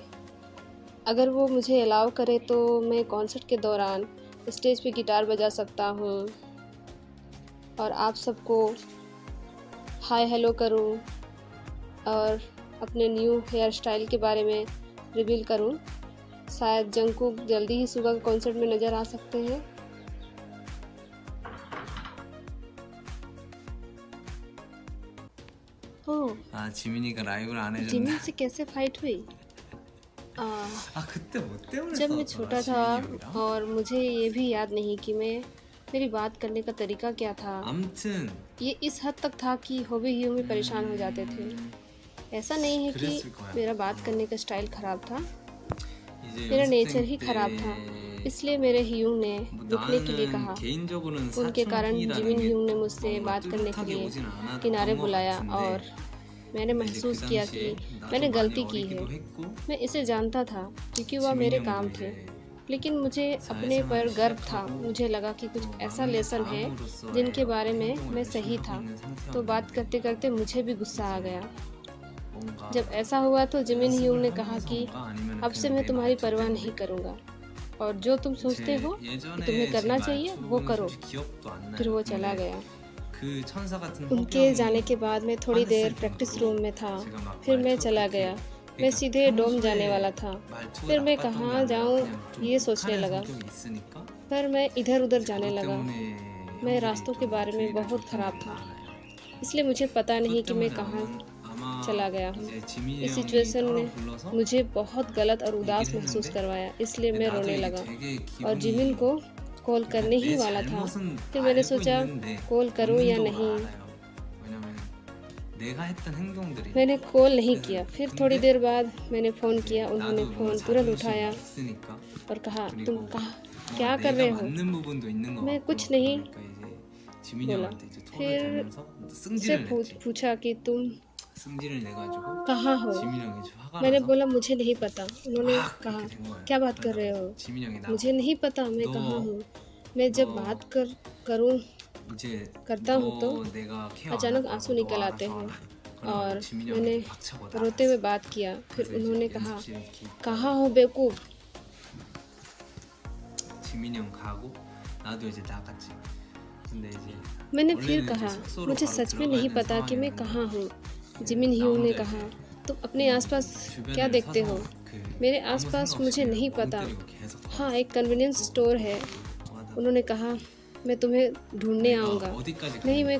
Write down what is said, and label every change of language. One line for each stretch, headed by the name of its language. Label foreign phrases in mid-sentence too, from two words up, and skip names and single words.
Hindi: अगर वो मुझे अलाउ करे तो मैं कॉन्सर्ट के दौरान स्टेज पे गिटार बजा सकता हूँ और आप सबको
English: hi hello
Hindi: करूँ और अपने
English: new hair style
Hindi: के बारे में रिवील करूँ। शायद जंगकुक जल्दी ही सुगा के कॉन्सर्ट में नज़र आ सकते हैं। ओह,
Korean: 지민이가 라이브를 안 해줬네.
Hindi: जिमिन से कैसे फाइट हुई?
Korean: 그때 뭐 때문에
Hindi: जब मैं
Korean: 싸웠더라,
Hindi: छोटा था
Korean: 지민이 형이랑?
Hindi: और मुझे ये भी याद नहीं कि मेरी बात करने का तरीका क्या था।
Korean: 아무튼
Hindi: ये इस हद तक था कि होबे ह्यू में परेशान हो जाते थे। ऐसा नहीं है कि
Korean: 그랬을 거야.
Hindi: मेरा बात करने का स्टाइल ख़राब था,
Korean: 이제
Hindi: मेरा
Korean: 연습생
Hindi: नेचर ही ख़राब था।
Korean: 때
Hindi: इसलिए मेरे ह्यू ने
Korean: 뭐
Hindi: रुकने के लिए
Korean: 나는
Hindi: कहा।
Korean: 개인적으로는
Hindi: उनके कारण
Korean: 사춘기라는
Hindi: जिमिन
Korean: 게
Hindi: ह्यू ने मुझसे
Korean: 뭔가
Hindi: बात करने के
Korean: 뚜렷하게
Hindi: लिए
Korean: 오진 않았던
Hindi: किनारे
Korean: 것
Hindi: बुलाया
Korean: 같은데
Hindi: और मैंने
Korean: 근데 이제 그
Hindi: महसूस किया कि
Korean: 당시에
Hindi: मैंने
Korean: 나도 많이
Hindi: गलती की है।
Korean: 어리기도 했고
Hindi: मैं इसे जानता था क्योंकि वह मेरे
Korean: 지민이
Hindi: काम
Korean: 형도
Hindi: थे,
Korean: 이제
Hindi: लेकिन मुझे अपने पर
Korean: 사회생활을
Hindi: गर्व था।
Korean: 시작하고
Hindi: मुझे लगा कि कुछ ऐसा
Korean: 막내
Hindi: लेसन है
Korean: 사람으로서의
Hindi: जिनके बारे
Korean: 어떤
Hindi: में
Korean: 행동을
Hindi: मैं
Korean: 열심히
Hindi: सही
Korean: 하고
Hindi: था।
Korean: 있는
Hindi: तो बात
Korean: 상태였는데
Hindi: करते करते मुझे भी गुस्सा आ गया।
Korean: 뭔가
Hindi: जब ऐसा हुआ तो जिमिन ह्यू
Korean: 연습을
Hindi: ने कहा कि
Korean: 하면서인가 아니면
Hindi: अब से
Korean: 그냥
Hindi: मैं
Korean: 내
Hindi: तुम्हारी
Korean: 말투
Hindi: परवाह
Korean: 때문에
Hindi: नहीं करूँगा और जो तुम सोचते
Korean: 제
Hindi: हो कि
Korean: 예전에
Hindi: तुम्हें
Korean: 제
Hindi: करना चाहिए वो
Korean: 말투는
Hindi: करो।
Korean: 솔직히 기억도 안
Hindi: फिर
Korean: 나요.
Hindi: वो चला
Korean: 근데
Hindi: गया।
Korean: 그 천사 같은
Hindi: उनके जाने के
Korean: 허경이
Hindi: बाद मैं थोड़ी देर
Korean: 화냈을
Hindi: प्रैक्टिस
Korean: 정도로
Hindi: रूम में था।
Korean: 제가 막
Hindi: फिर मैं
Korean: 말투가
Hindi: चला
Korean: 그렇게
Hindi: गया। मैं
Korean: 그러니까
Hindi: सीधे डोम जाने
Korean: 평소에
Hindi: वाला था।
Korean: 말투가
Hindi: फिर मैं
Korean: 나빴던 게
Hindi: कहाँ
Korean: 아니라
Hindi: जाऊँ
Korean: 그냥 좀
Hindi: ये सोचने
Korean: 욱하는
Hindi: लगा।
Korean: 성격이 있으니까
Hindi: पर मैं इधर उधर
Korean: 이제
Hindi: जाने
Korean: 그것
Hindi: लगा।
Korean: 때문에
Hindi: मैं
Korean: 형들이
Hindi: रास्तों के
Korean: 좀
Hindi: बारे में
Korean: 주의를
Hindi: बहुत
Korean: 줬던
Hindi: ख़राब
Korean: 기억이
Hindi: था,
Korean: 많아요.
Hindi: इसलिए मुझे पता नहीं
Korean: 그것
Hindi: कि मैं
Korean: 때문에
Hindi: कहाँ
Korean: 아마
Hindi: चला गया हूँ।
Korean: 이제 지민이
Hindi: इस
Korean: 형이
Hindi: सिचुएशन
Korean: 따로
Hindi: ने
Korean: 불러서
Hindi: मुझे बहुत गलत और उदास
Korean: 얘기를
Hindi: महसूस
Korean: 했는데
Hindi: करवाया, इसलिए
Korean: 근데
Hindi: मैं
Korean: 나도
Hindi: रोने
Korean: 이게
Hindi: लगा
Korean: 되게
Hindi: और जिमिन
Korean: 기분이
Hindi: को कॉल
Korean: 그러니까
Hindi: करने ही
Korean: 내
Hindi: वाला था।
Korean: 잘못은
Hindi: फिर मैंने
Korean: 알고
Hindi: सोचा
Korean: 있는데
Hindi: कॉल करूँ या
Korean: 본능적으로
Hindi: नहीं।
Korean: 알아요.
Hindi: 왜냐면 내가 했던 행동들이 मैंने कॉल नहीं
Korean: 그래서
Hindi: किया। फिर थोड़ी
Korean: 근데
Hindi: देर बाद मैंने फ़ोन
Korean: 이제
Hindi: किया। उन्होंने
Korean: 나도 뭔가
Hindi: फ़ोन तुरंत
Korean: 자존심이
Hindi: उठाया
Korean: 있으니까
Hindi: और कहा तुम
Korean: 그리고
Hindi: कहाँ
Korean: 뭔가
Hindi: क्या कर
Korean: 내가
Hindi: रहे हो?
Korean: 맞는 부분도 있는 것
Hindi: मैं
Korean: 같고
Hindi: कुछ नहीं
Korean: 그러니까 이제 지민이
Hindi: बोला।
Korean: 형한테 이제 토를
Hindi: फिर
Korean: 대면서
Hindi: से
Korean: 승질을 냈지.
Hindi: पूछा कि तुम
Korean: 승질을 내가지고
Hindi: कहाँ हो?
Korean: 지민이 형이 좀 화가
Hindi: मैंने
Korean: 나서
Hindi: बोला मुझे नहीं पता। उन्होंने
Korean: 막
Hindi: कहा
Korean: 그렇게 된 거예요.
Hindi: क्या बात कर रहे
Korean: 그러다가
Hindi: हो?
Korean: 지민이 형이
Hindi: मुझे
Korean: 나보고
Hindi: नहीं पता मैं कहाँ
Korean: 너
Hindi: हूँ। मैं जब
Korean: 너
Hindi: बात करूँ
Korean: 이제
Hindi: करता हूँ तो
Korean: 너 내가 케어 안
Hindi: अचानक
Korean: 할
Hindi: आंसू
Korean: 거라고 너
Hindi: निकल आते
Korean: 알아서
Hindi: हैं।
Korean: 알아.
Hindi: और
Korean: 그러면 지민이
Hindi: मैंने
Korean: 형이 박차고
Hindi: रोते हुए
Korean: 나갔어.
Hindi: बात किया। फिर
Korean: 그래서
Hindi: उन्होंने
Korean: 이제
Hindi: कहा
Korean: 연습실에 이렇게 있다가
Hindi: कहाँ हो बेवकूफ़?
Korean: 지민이 형 가고 나도 이제 나갔지. 근데 이제
Hindi: मैंने फिर
Korean: 원래는 이제
Hindi: कहा
Korean: 숙소로
Hindi: मुझे
Korean: 바로
Hindi: सच में
Korean: 들어가야
Hindi: नहीं
Korean: 되는
Hindi: पता कि मैं
Korean: 상황이었는데
Hindi: कहाँ हूँ।
Korean: 그
Hindi: जिमिन
Korean: 나
Hindi: ह्यू ने
Korean: 혼자
Hindi: कहा
Korean: 이제
Hindi: तुम अपने आसपास क्या
Korean: 주변을
Hindi: देखते हो?
Korean: 서서 그
Hindi: मेरे
Korean: 아무
Hindi: आसपास
Korean: 생각
Hindi: मुझे
Korean: 없이
Hindi: नहीं
Korean: 그냥
Hindi: पता।
Korean: 멍 때리고 계속
Hindi: हाँ,
Korean: 걸었어.
Hindi: एक
English: convenience store
Hindi: है।
Korean: 하다가
Hindi: उन्होंने कहा मैं तुम्हें ढूंढने
Korean: 내가
Hindi: आऊँगा।
Korean: 어디까지
Hindi: नहीं, मैं